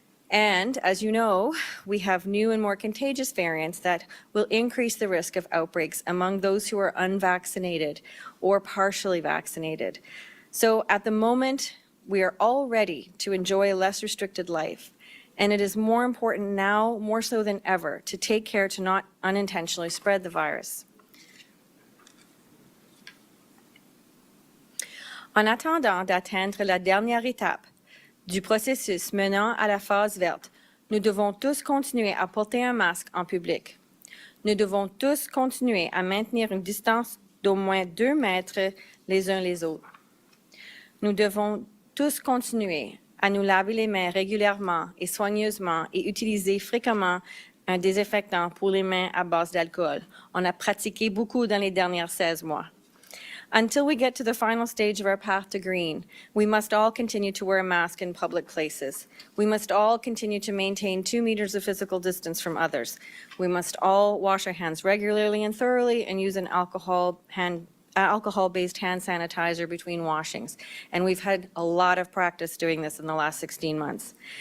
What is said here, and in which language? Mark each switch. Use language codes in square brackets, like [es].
[en] And as you know, we have new and more contagious variants that will increase the risk of outbreaks among those who are unvaccinated or partially vaccinated. So at the moment, we are all ready to enjoy a less restricted life. And it is more important now, more so than ever, to take care to not unintentionally spread the virus. [fr] En attendant d'atteindre la dernière étape du processus menant à la phase verte, nous devons tous continuer à porter un masque en public. Nous devons tous continuer à maintenir une distance d'au moins 2 mètres les uns les autres. Nous devons tous continuer à nous laver les mains régulièrement et soigneusement et utiliser fréquemment un désinfectant pour les mains à base d'alcool. On a pratiqué beaucoup dans les derniers 16 mois. [en] Until we get to the final stage of our path to green, we must all continue to wear a mask in public places. We must all continue to maintain 2 meters of physical distance from others. We must all wash our hands regularly and thoroughly and use an alcohol alcohol-based hand sanitizer between washings, and we've had a lot of practice doing this in the last 16 months.